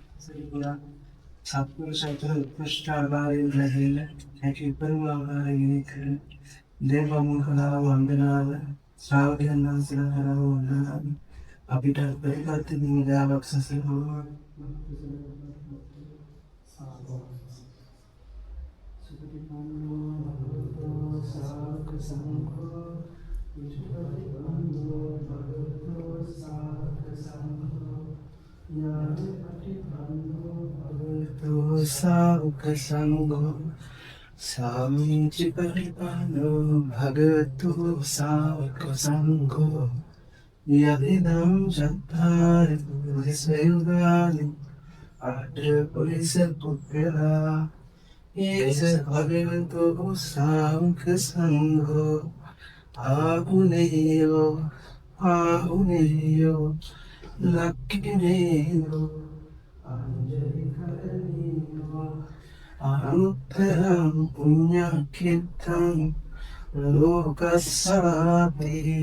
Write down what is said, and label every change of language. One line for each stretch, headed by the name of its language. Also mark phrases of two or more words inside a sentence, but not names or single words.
Sinhala: සත්පුරුෂයතර උත්කෘෂ්ඨ ආකාරයෙන් ලැබෙන හැකි උපරිම ආකාරයෙන් කරන දේවමුඛ කරා වන්දනාව ශ්‍රාවකයන් වහන්සේලා කරා වන්දනාව අපිට පරිපත්ති නිදාවක් සසරනවා
Pali: සුපටිපන්නෝ භගවතෝ සාවක සංඝෝ විචාරිවන්දෝ භගවතෝ සාවක සංඝෝ යාපටිපන්නෝ භගවතෝ සාවක සංඝෝ සාමිචි පරිපන්නෝ භගවතෝ සාවක සංඝෝ යදිදම් චත්තාරි පුරිස යුගානි අට පුරිස පුත්‍රලා ඒස භගවතෝ සාවක සංඝෝ ආහුනේයෝ ලක්ඛිනේයෝ අංජලි කරණීයෝ අනුත්තරං පුඤ්ඤක්ඛිතං ලෝකස්සාපි